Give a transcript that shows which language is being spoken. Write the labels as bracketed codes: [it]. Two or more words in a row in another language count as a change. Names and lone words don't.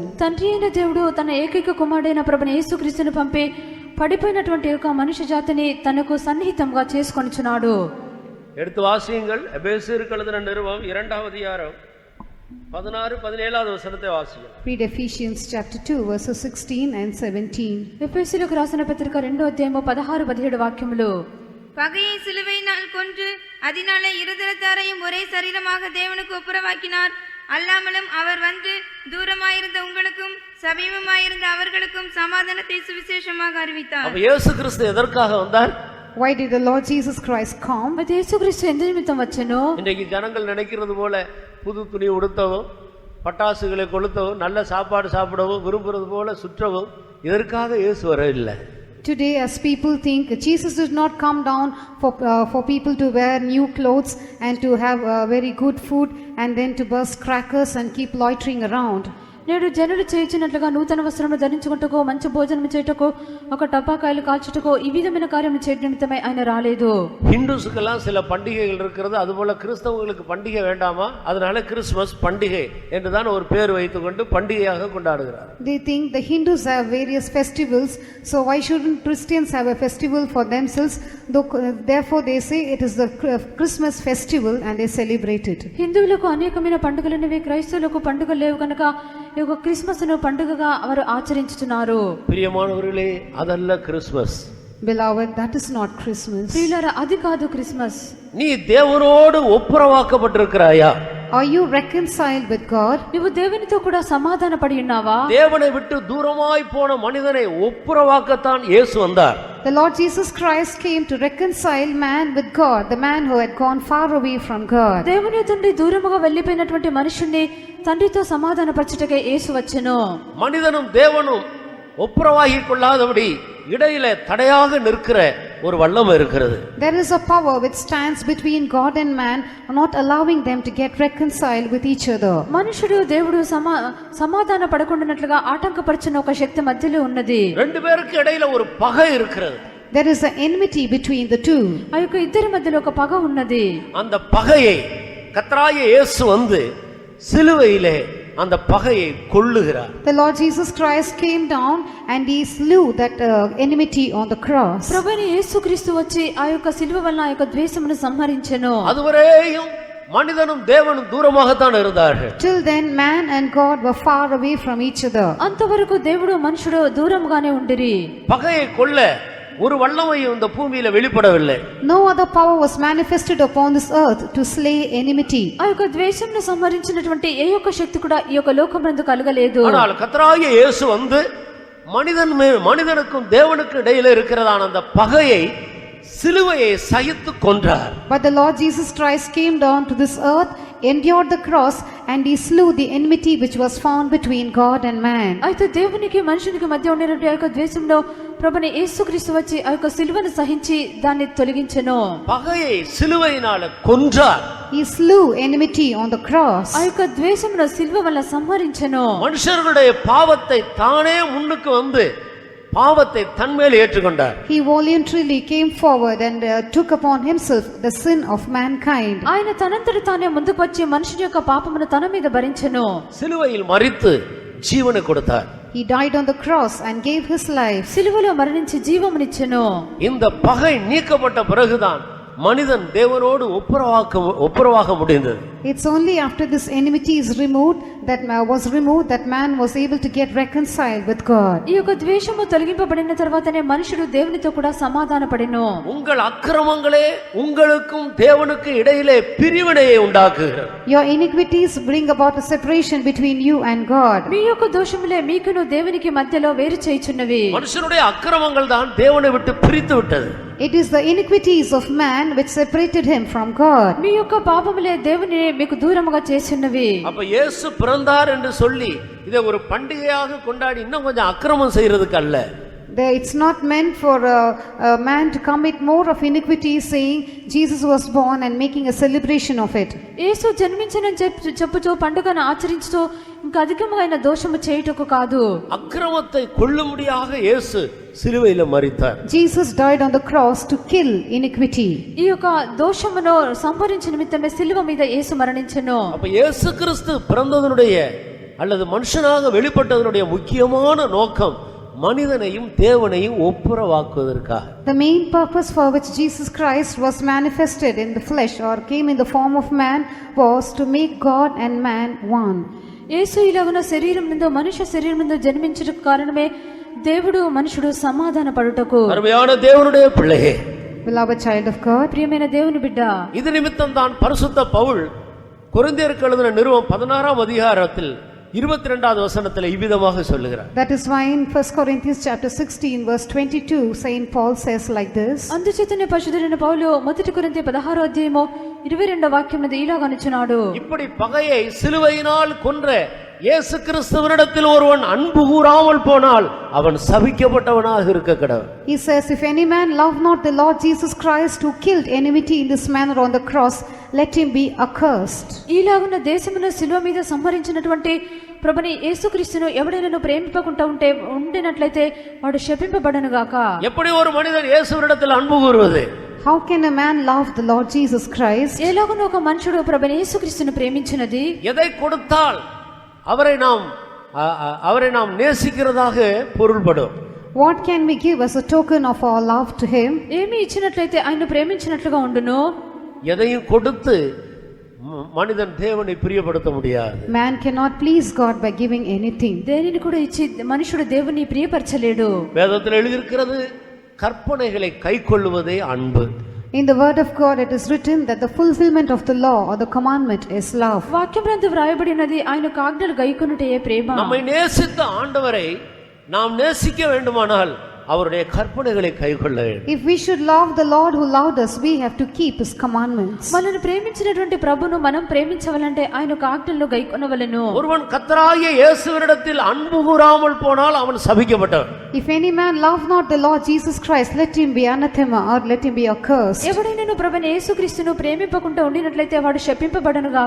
[te] తండ్రి అయిన దేవుడు తన ఏకైక కుమారుడైన ప్రభువైన యేసుక్రీస్తును పంపి పడిపోయినటువంటి ఒక మనిషి జాతిని తనకు సన్నిహితంగా చేసుకొనుచున్నాడు. [ta] எடுத்து வாசியுங்கள். எபேசியருக்கு எழுதின நிருபம் 2வது அதிகாரம் 16-17 வசனத்தை வாசியுங்கள். [en] Read Ephesians chapter 2 verses 16 and 17. [te] ఎఫెసీయులకు రాసిన పత్రిక 2వ అధ్యాయము 16-17 వాక్యములు. [ta] பகையை சிலுவையினால் கொன்று அதனாலே இருதரத்தாரையும் ஒரே சரீரமாக தேவனுக்கு ஒப்புரவாக்கினார். அல்லாமலும் அவர் வந்து தூரமாயிருந்த உங்களுக்கும் சமீபமாயிருந்த அவர்களுக்கும் சமாதானத்தை சுவிசேஷமாக அறிவித்தார். அப்ப இயேசு கிறிஸ்து எதற்காக வந்தார்? [en] Why did the Lord Jesus Christ come? [te] అయితే యేసుక్రీస్తు ఎందు నిమిత్తం వచ్చెను? [ta] இன்றைக்கு ஜனங்கள் நினைக்கிறது போல புது துணி உடுத்தவும் பட்டாசுகளை கொளுத்தவும் நல்ல சாப்பாடு சாப்பிடவும் விரும்புறது போல சுற்றவும் இதற்காக இயேசு வரவில்லை. [en] Today, as people think, Jesus did not come down for people to wear new clothes and to have very good food and then to burst crackers and keep loitering around. [te] నేడు జనులు చేయించినట్లుగా నూతన వస్త్రములు ధరించుకుంటకు మంచి భోజనం చేయుటకు ఒక టపాకాయలు కాల్చుటకు ఈ విధమైన కార్యములు చేయడం నిమిత్తమై ఆయన రాలేదు. [ta] ஹிந்துஸ்க்கெல்லாம் சில பண்டிகைகள் இருக்கிறது, அதுபோல கிறிஸ்தவங்களுக்கு பண்டிகை வேண்டாமா? அதனால கிறிஸ்மஸ் பண்டிகை என்றுதான் ஒரு பேர் வைத்துக்கொண்டு பண்டிகையாக கொண்டாடுகிறார். [en] They think the Hindus have various festivals, so why shouldn't Christians have a festival for themselves? Therefore they say it is the Christmas festival and they celebrate it. [te] హిందువులకు అనేకమైన పండుగలున్నవి, క్రైస్తవులకు పండుగలు లేవు కనుక ఈ యొక్క క్రిస్మస్ ను పండుగగా వారు ఆచరించుతున్నారు. [ta] பிரியமானவர்களே, அதல்ல கிறிஸ்மஸ். [en] Beloved, that is not Christmas. [te] ప్రియులారా, అది కాదు క్రిస్మస్. [ta] நீ தேவனோடு ஒப்புரவாக்கப்பட்டிருக்கிறாயா? [en] Are you reconciled with God? [te] నువ్వు దేవునితో కూడా సమాధానపడి ఉన్నావా? [ta] தேவனை விட்டு தூரமாய் போன மனிதனை ஒப்புரவாக்கத்தான் இயேசு வந்தார். [en] The Lord Jesus Christ came to reconcile man with God, the man who had gone far away from God. [te] దేవుని తండ్రి దూరముగా వెళ్ళిపోయినటువంటి మనుషుణ్ణి తండ్రితో సమాధానపరచుటకే యేసు వచ్చెను. [ta] மனிதனும் தேவனும் ஒப்புரவாகி கொள்ளாதபடி இடையில தடையாக நிற்கிற ஒரு வல்லம் இருக்கிறது. [en] There is a power which stands between God and man, not allowing them to get reconciled with each other. [te] మనుషుడు దేవుడు సమాధాన పడకుండానట్లుగా ఆటంకపరిచిన ఒక శక్తి మధ్యలో ఉన్నది. [ta] ரெண்டு பேருக்கு இடையில ஒரு பகை இருக்கிறது. [en] There is an enmity between the two. [te] ఆ యొక్క ఇద్దరి మధ్యలో ఒక పగ ఉన్నది. [ta] அந்த பகையை கர்த்தராகிய இயேசு வந்து சிலுவையிலே அந்த பகையை கொல்லுகிறார். [en] The Lord Jesus Christ came down and he slew that enmity on the cross. [te] ప్రభువైన యేసుక్రీస్తు వచ్చి ఆ యొక్క సిలువ వలన ఆ యొక్క ద్వేషమును సంహరించెను. [ta] அதுவரையும் மனிதனும் தேவனும் தூரமாகத்தான் இருந்தார்கள். [en] Till then man and God were far away from each other. [te] అంతవరకు దేవుడు మనుషుడు దూరంగానే ఉండిరి. [ta] பகையை கொல்ல ஒரு வல்லமையும் இந்த பூமியில வெளிப்படவில்லை. [en] No other power was manifested upon this earth to slay enmity. [te] ఆ యొక్క ద్వేషమును సంహరించినటువంటి ఏ యొక్క శక్తి కూడా ఈ యొక్క లోకమందు కలగలేదు. [ta] ஆனால் கர்த்தராகிய இயேசு வந்து மனிதனுக்கும் தேவனுக்கும் இடையில இருக்கிறதான அந்த பகையை, சிலுவையை சகித்து கொன்றார். [en] But the Lord Jesus Christ came down to this earth, endured the cross, and he slew the enmity which was found between God and man. [te] అయితే దేవునికి మనుషునికి మధ్య ఉన్నటువంటి ఆ యొక్క ద్వేషంలో ప్రభుని యేసుక్రీస్తు వచ్చి ఆ యొక్క సిలువను సహించి దాన్ని తొలగించెను. [ta] பகையை சிலுவையினால கொன்றார். [en] He slew enmity on the cross. [te] ఆ యొక్క ద్వేషమును సిలువ వల్ల సంహరించెను. [ta] மனுஷர்களுடைய பாவத்தை தானே முன்னுக்கு வந்து பாவத்தை தன்மேல் ஏற்றுக்கொண்டார். [en] He voluntarily came forward and took upon himself the sin of mankind. [te] ఆయన తనంతట తానే ముందుకు వచ్చి మనుషుని యొక్క పాపమును తన మీద భరించెను. [ta] சிலுவையில் மரித்து ஜீவனை கொடுத்தார். [en] He died on the cross and gave his life. [te] సిలువలో మరణించి జీవమునిచ్చెను. [ta] இந்த பகை நீக்கப்பட்ட பிறகுதான் மனிதன் தேவனோடு ஒப்புரவாக முடிந்தது. [en] It's only after this enmity is removed that man was able to get reconciled with God. [te] ఈ యొక్క ద్వేషము తొలగింపబడిన తర్వాతనే మనుషుడు దేవునితో కూడా సమాధానపడెను. [ta] உங்கள் அக்கிரமங்களே உங்களுக்கும் தேவனுக்கும் இடையிலே பிரிவினையை உண்டாக்குகிறது. [en] Your iniquities bring about a separation between you and God. [te] మీ యొక్క దోషములే మీకును దేవునికి మధ్యలో వేరు చేయుచున్నవి. [ta] மனுஷனுடைய அக்கிரமங்கள் தான் தேவனை விட்டு பிரித்து விட்டது. [en] It is the iniquities of man which separated him from God. [te] మీ యొక్క పాపములే దేవుని మీకు దూరముగా చేసినవి. [ta] அப்ப இயேசு பிறந்தார் என்று சொல்லி இதை ஒரு பண்டிகையாக கொண்டாடி இன்னும் கொஞ்சம் அக்கிரமம் செய்யறதுக்கு அல்ல. [en] It's not meant for a man to commit more of iniquity, saying Jesus was born and making a celebration of it. [te] యేసు జన్మించనని చెప్పుచూ పండుగను ఆచరించుతూ ఇంకా అధికమైన దోషము చేయుటకు కాదు. [ta] అక్రమத்தை கொல்லும்படியாக இயேசு சிலுவையில மரித்தார். [en] Jesus died on the cross to kill iniquity. [te] ఈ యొక్క దోషమును సంహరించు నిమిత్తమే సిలువ మీద యేసు మరణించెను. [ta] அப்ப இயேசு கிறிஸ்து பிறந்ததனுடைய அல்லது மனுஷனாக வெளிப்பட்டதனுடைய முக்கியமான நோக்கம் மனிதனையும் தேவனையும் ஒப்புரவாக்குவதற்காக. [en] The main purpose for which Jesus Christ was manifested in the flesh or came in the form of man was to make God and man one. [te] యేసు ఇలాగున శరీరం నందు మనుష్య శరీరం నందు జన్మించుటకు కారణమే దేవుడు మనుషుడు సమాధాన పడుటకు. [ta] అరుமையான தேவனுடைய பிள்ளையே, [en] beloved child of God, [te] ప్రియమైన దేవుని బిడ్డ, [ta] இது நிமித்தம் தான் பரிசுத்த பவுல் கொரிந்தியருக்கு எழுதின நிருபம் 16ஆம் அதிகாரத்தில் 22வது வசனத்தில் இவ்விதமாக சொல்லுகிறார். [en] That is why in 1 Corinthians chapter 16 verse 22 Saint Paul says like this. [te] అందుచేతనే పరిశుద్ధుడైన పౌలు మొదటి కొరింథీ 16వ అధ్యాయము 22వ వాక్యమున ఇలాగ అనుచున్నాడు. [ta] இப்படி பகையை சிலுவையினால் கொன்ற இயேசு கிறிஸ்துவினிடத்தில் ஒருவன் அன்பு கூறாமல் போனால் அவன் சபிக்கப்பட்டவனாக இருக்க கடவன். [en] He says, if any man love not the Lord Jesus Christ who killed enmity in this manner on the cross, let him be accursed. [te] ఇలాగున దేశమును సిలువ మీద సంహరించినటువంటి ప్రభుని యేసుక్రీస్తును ఎవడైనా ప్రేమింపకుండా ఉండినట్లయితే వాడు శపింపబడను గాక. [ta] எப்படி ஒரு மனிதன் இயேசுவினிடத்தில் அன்பு கூறுவது? [en] How can a man love the Lord Jesus Christ? [te] ఎలాగున ఒక మనుషుడు ప్రభుని యేసుక్రీస్తును ప్రేమించినది? [ta] எதை கொடுத்தால் அவரை நாம் நேசிக்கிறதாக பொருள்படும். [en] What can we give as a token of our love to him? [te] ఏమి ఇచ్చినట్లయితే ఆయన ప్రేమించినట్లుగా ఉండును? [ta] எதையும் கொடுத்து மனிதன் தேவனை பிரியப்படுத்த முடியாது. [en] Man cannot please God by giving anything. [te] దేనిని కూడా ఇచ్చి మనుషుడు దేవుని ప్రియపరచలేడు. [ta] வேதத்தில் எழுதியிருக்கிறது, கற்பனைகளை கைக்கொள்ளுவதே அன்பு. [en] In the word of God it is written that the fulfillment of the law or the commandment is love. [te] వాక్యమునందు వ్రాయబడినది ఆయన ఆజ్ఞలు గైకొనుటయే ప్రేమ. [ta] நம்மை நேசித்த ஆண்டவரை நாம் நேசிக்க வேண்டுமானால் அவருடைய கற்பனைகளை கைக்கொள்ள வேண்டும். [en] If we should love the Lord who loved us, we have to keep his commandments. [te] మనల్ని ప్రేమించినటువంటి ప్రభును మనం ప్రేమించవాలంటే ఆయన ఆజ్ఞలను గైకొనవలెను. [ta] ஒருவன் கர்த்தராகிய இயேசுவினிடத்தில் அன்பு கூறாமல் போனால் அவன் சபிக்கப்பட்டவன். [en] If any man love not the Lord Jesus Christ, let him be anathema or let him be accursed. [te] ఎవడైనా ప్రభుని యేసుక్రీస్తును ప్రేమింపకుండా ఉండినట్లయితే వాడు శపింపబడను గాక.